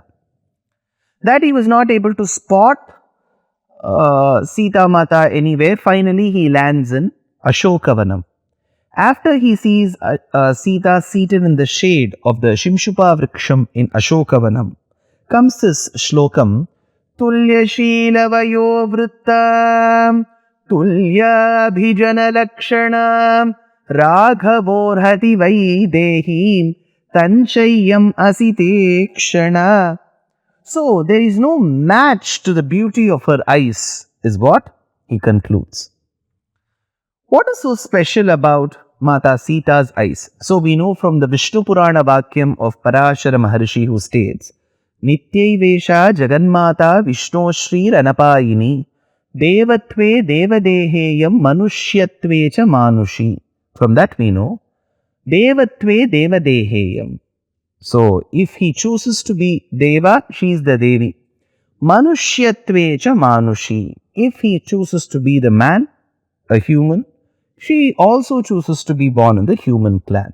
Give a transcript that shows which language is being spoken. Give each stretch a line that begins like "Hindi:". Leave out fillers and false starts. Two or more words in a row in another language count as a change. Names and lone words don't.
English: That he was not able to spot Sita Mata anywhere, finally he lands in Ashokavanam. After he sees Sita seated in the shade of the Shimshupa Vriksham in Ashokavanam, comes this shlokam,
Sanskrit: तुल्य शीलवयो वृत्तं तुल्य भिजन लक्षणं राघवोर्हति वैदेहीं तञ्चायम् असिते क्षण.
English: So, there is no match to the beauty of her eyes, is what he concludes. What is so special about Mata Sita's eyes? So we know from the Vishnu Purana Vakyam of Parashara Maharshi who states,
Sanskrit: नित्यै जगन्माता विष्णो श्री रणपायिनी देवत्वे देवदेहेयम् मनुष्यत्वे च मानुषी.
English: From that we know,
Sanskrit: देवत्वे देवदेहेयम्.
English: So if he chooses to be Deva, she is the Devi.
Sanskrit: मनुष्यत्वे च मानुषी.
English: If he chooses to be the man, a human, she also chooses to be born in the human clan.